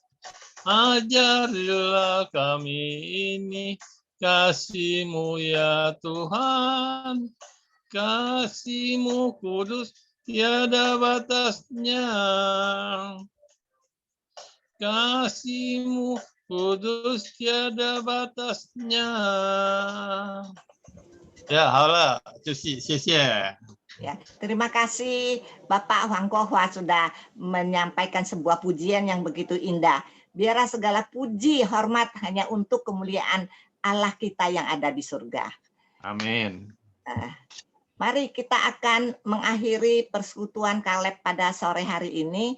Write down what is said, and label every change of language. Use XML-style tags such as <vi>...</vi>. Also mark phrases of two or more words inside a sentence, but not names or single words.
<id>Ajarilah kami ini kasih-Mu ya Tuhan. Kasih-Mu kudus tiada batasnya. Kasih-Mu kudus tiada batasnya. Ya,</id> <zh>好了，就是谢谢。</zh> <id>Ya, terima kasih Bapak Huang Kohua sudah menyampaikan sebuah pujian yang begitu indah. Biarlah segala puji, hormat hanya untuk kemuliaan Allah kita yang ada di surga. Amin. Mari kita akan mengakhiri persekutuan Kaleb pada sore hari ini.</id>